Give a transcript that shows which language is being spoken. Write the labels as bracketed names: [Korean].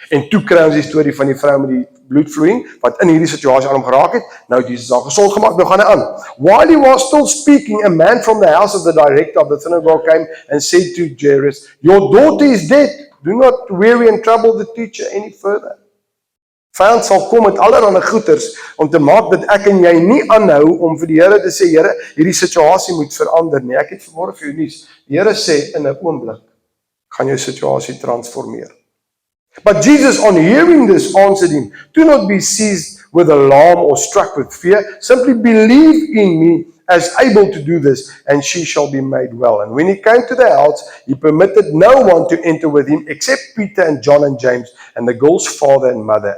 [Afrikaans] En toe kry ons die storie van die vrou met die bloedvloeiing, wat in hierdie situasie aan hom geraak het. Nou Jesus al gesond gemaak, nou gaan hy aan. [English] While he was still speaking, a man from the house of the director of the synagogue came and said to Jairus, your daughter is dead. Do not weary and trouble the teacher any further. [Afrikaans] Vyand sal kom met allerlei goeters om te maak dat ek en jy nie aanhou om vir die Here te sê, Here, hierdie situasie moet verander nie. Ek het vanmôre vir jou nuus. Die Here sê in 'n oomblik gaan jou situasie transformeer. [English] But Jesus, on hearing this, answered him, do not be seized with alarm or struck with fear. Simply believe in me as able to do this, and she shall be made well. And when he came to the house, he permitted no one to enter with him except Peter and John and James and the girl's father and mother.